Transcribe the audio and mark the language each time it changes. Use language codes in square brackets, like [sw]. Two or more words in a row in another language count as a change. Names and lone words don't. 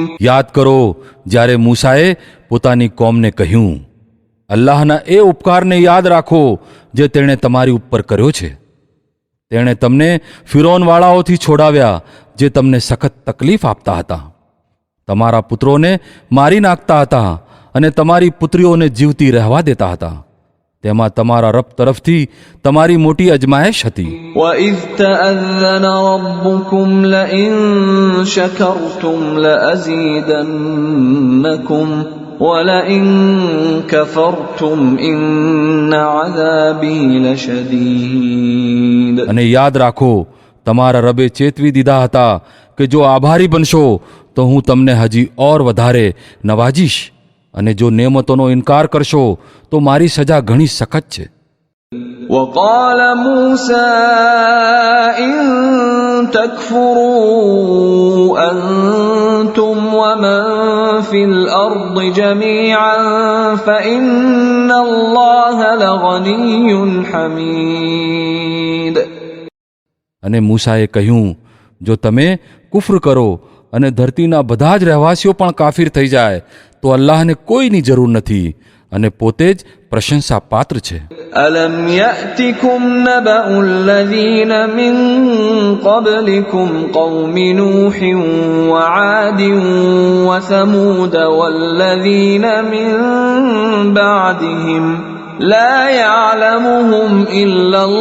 [gu] યાદ કરો જ્યારે મૂસાએ પોતાની કોમને કહ્યું, અલ્લાહના એ ઉપકારને યાદ રાખો જે તેણે તમારી ઉપર કર્યો છે. તેણે તમને ફિરૌનવાળાઓથી છોડાવ્યા જે તમને સખત તકલીફ આપતા હતા, તમારા પુત્રોને મારી નાખતા હતા અને તમારી પુત્રીઓને જીવતી રહેવા દેતા હતા. તેમાં તમારા રબ તરફથી તમારી મોટી અજમાયશ હતી. [ar] وَإِذْ تَأَذَّنَ رَبُّكُمْ لَئِن شَكَرْتُمْ لَأَزِيدَنَّكُمْ وَلَئِن كَفَرْتُمْ إِنَّ عَذَابِي لَشَدِيدٌ. [gu] અને યાદ રાખો, તમારા રબે ચેતવી દીધા હતા કે જો આભારી બનશો તો હું તમને હજી ઓર વધારે નવાજીશ, અને જો નેમતોનો ઇનકાર કરશો તો મારી સજા ઘણી સખત છે. [ar] وقال موسى إن تكفروا أنتم ومن في الأرض جميعا فإن الله لغني حميد. [gu] અને મૂસાએ કહ્યું, જો તમે કુફર કરો અને ધરતીના બધા જ રહેવાસીઓ પણ કાફિર થઈ જાય તો અલ્લાહને કોઈની જરૂર નથી અને પોતે જ પ્રશંસા પાત્ર છે. [ar] ألم يأتكم نبأ الذين من قبلكم قوم نوح وعاد وثمود والذين من بعدهم لا يعلمهم إلا